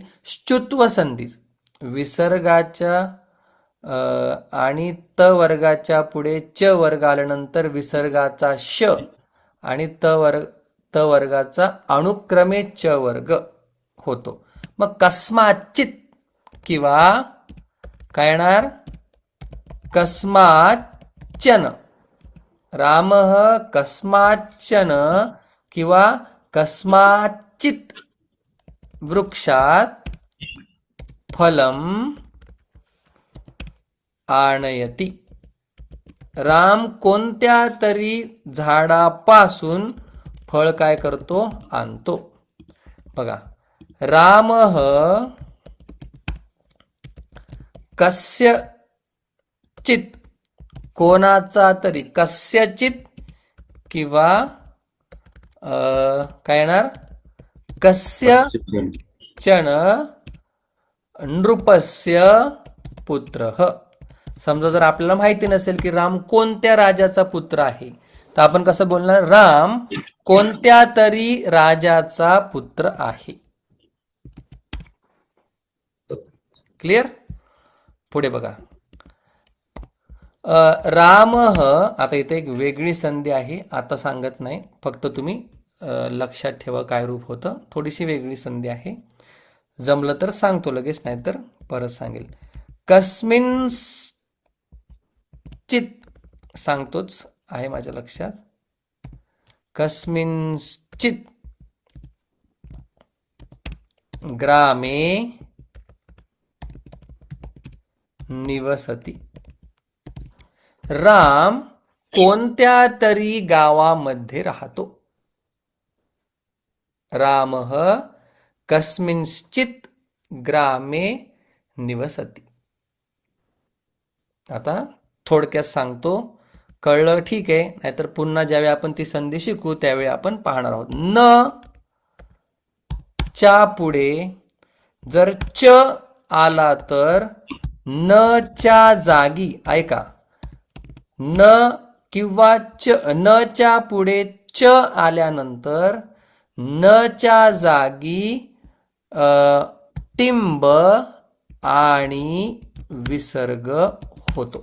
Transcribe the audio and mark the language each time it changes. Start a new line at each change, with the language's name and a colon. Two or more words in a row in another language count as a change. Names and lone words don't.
Marathi: श्चुत्व संधीच विसर्गाच्या आणि त वर्गाच्या पुढे च वर्ग आल्यानंतर विसर्गाचा श आणि त वर्गाचा अनुक्रमे च वर्ग होतो. मग कस्माचित किंवा काय येणार, कस्माच्चन.
Sanskrit: रामः कस्माच्चन किंवा कस्माचित वृक्षात फलम आणयति.
Marathi: राम कोणत्या तरी झाडापासून फळ काय करतो, आणतो. बघा,
Sanskrit: रामः कस्य चित,
Marathi: कोणाचा तरी, कस्यचित किंवा काय येणार,
Sanskrit: कस्य चन नृपस्य पुत्रः.
Marathi: समजा जर आपल्याला माहिती नसेल की राम कोणत्या राजाचा पुत्र आहे, तर आपण कसं बोलणार, राम कोणत्या तरी राजाचा पुत्र आहे. क्लिअर. पुढे बघा, रामः, आता इथे एक वेगळी संधी आहे, आता सांगत नाही, फक्त तुम्ही लक्षात ठेवा काय रूप होतं. थोडीशी वेगळी संधी आहे, जमलं तर सांगतो लगेच, नाही तर परत सांगेल. कस्मिंश्चित सांगतोच आहे माझ्या लक्षात.
Sanskrit: कस्मिंश्चित ग्रामे निवसती.
Marathi: राम कोणत्या तरी गावामध्ये राहतो.
Sanskrit: रामः कस्मिंश्चित ग्रामे निवसती.
Marathi: आता थोडक्यात सांगतो, कळलं ठीक आहे, नाहीतर पुन्हा ज्यावेळी आपण ती संधी शिकू त्यावेळी आपण पाहणार आहोत. न च्या पुढे जर च आला तर न च्या जागी, ऐका, न किंवा च, न च्या पुढे च आल्यानंतर न च्या जागी टिंब आणि विसर्ग होतो.